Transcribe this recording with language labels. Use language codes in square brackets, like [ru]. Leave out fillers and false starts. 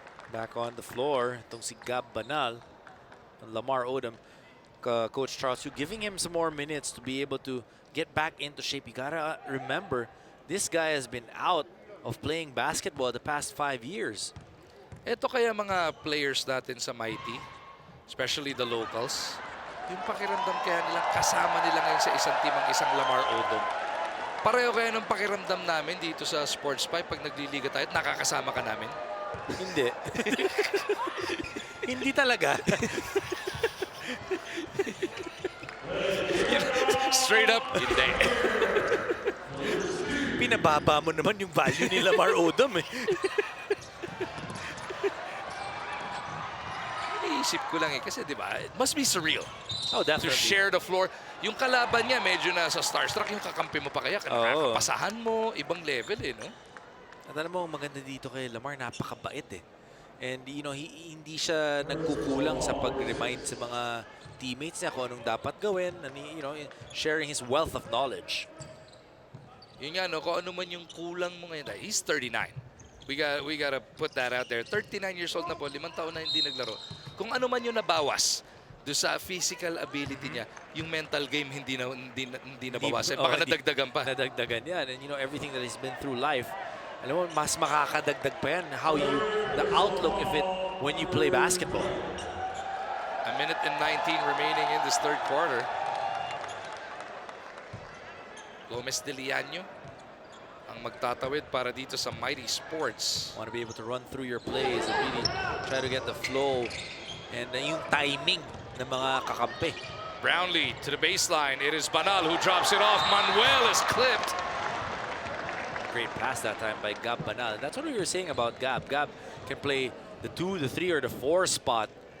[en] Back on the floor, [tl] itong si [en] Gab Banal, Lamar Odom, Coach Charles Yu giving him some more minutes to be able to get back into shape. You gotta remember, this guy has been out of playing basketball the past 5 years. [tl] Ito kaya mga players natin sa Mighty, [en] especially the locals, [tl] yung pakiramdam kaya nilang kasama nila ngayon sa isang team ang isang Lamar Odom. Pareho kaya ng pakiramdam namin dito sa Sports 5 pag nagliliga tayo at nakakasama ka namin? Hindi. Hindi talaga. Straight up, hindi. Pinababa mo naman yung value ni Lamar Odom eh. Iniisip ko lang eh, kasi di ba, [en] it must be surreal Oh, to definitely. share the floor. [tl] Yung kalaban niya, medyo nasa starstruck, yung kakampi mo pa kaya, nakakapasahan mo, ibang level eh, no? At alam mo, maganda dito kay Lamar, napakabait eh. And hindi siya nagkukulang sa pag-remind sa mga teammates niya kung anong dapat gawin, [en] and sharing his wealth of knowledge. [tl] Yun nga, no, kung ano man yung kulang mo ngayon, [en] he's 39. We gotta put that out there. [tl] 39 years old na po, 5 taon na hindi naglaro. Kung ano man yung nabawas do sa physical ability niya, yung mental game hindi nabawasan. Baka nadagdagan pa. Nadagdagan yan. [en] And everything that he's been through life, [tl] alam mo, mas makakadagdag pa yan. [en] The outlook of it when you play basketball. 1:19 remaining in this third quarter. Gomez de Liano [tl] ang magtatawid para dito sa Mighty Sports. [en] Want to be able to run through your plays and really try to get the flow and [tl] yung timing ng mga kakampi. [en] Brownlee to the baseline. It is Banal who drops it off. Manuel is clipped. Great pass that time by Gab Banal. That's what we were saying about Gab. Gab can play the 2, the 3, or the 4 spot.